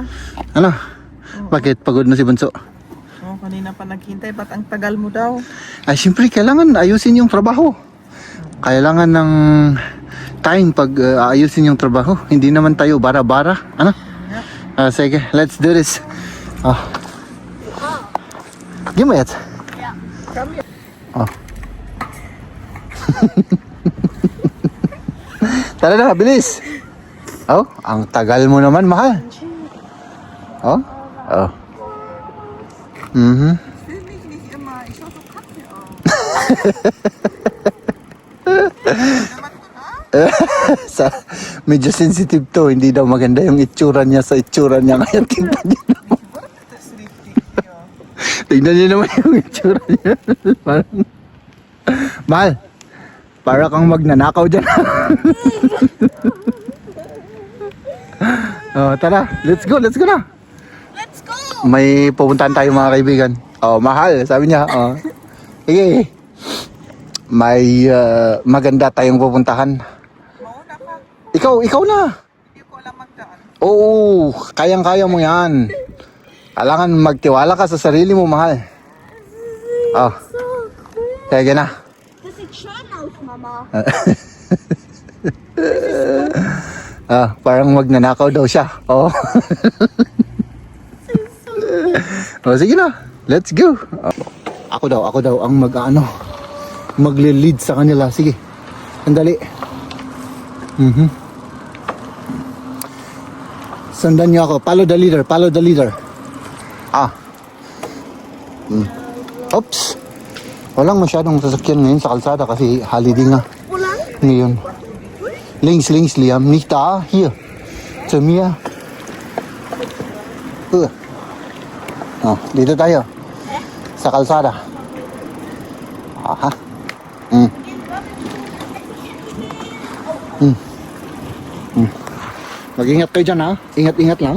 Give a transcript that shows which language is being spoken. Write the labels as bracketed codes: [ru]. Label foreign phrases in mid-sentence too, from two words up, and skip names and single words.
[tl] Ano? Bakit? Pagod na si Bunso? Kanina pa naghintay. Ba't ang tagal mo daw? Ay, siyempre, kailangan ayusin yung trabaho. Kailangan ng time pag ayusin yung trabaho. Hindi naman tayo bara-bara. Ano? Sige, [en] let's do this. Give me it. Yeah. Come here. [tl] Tara na, bilis. Ang tagal mo naman, mahal. Medyo sensitive to, hindi daw maganda yung itsura niya sa itsura niya. Kaya tingnan niyo naman. Tingnan niyo naman yung itsura niya. Mahal, para kang magnanakaw dyan. Tara, [en] let's go na. Let's go! [tl] May pupuntahan tayo mga kaibigan. Mahal, sabi niya. Sige. May maganda tayong pupuntahan. Mauna ka. Ikaw na. Hindi ko alam magdaan. Oo, kayang-kaya mo yan. Kailangan magtiwala ka sa sarili mo, mahal. Kaya na. [de] Das sieht schön aus, Mama. [tl] Parang magnanakaw daw siya. Sige na. [en] Let's go. [tl] Ako daw ang magle-lead sa kanila. Sige. Sandali. Sundan niyo ako. [en] Follow the leader. Oops. [tl] Walang masyadong sasakyan ngayon sa kalsada kasi holiday nga. Ngayon. [de] Links, Liam. Nicht da. Hier. Zu mir. [tl] Dito tayo. Sa kalsada. Mag-ingat kayo dyan, ha? Ingat lang.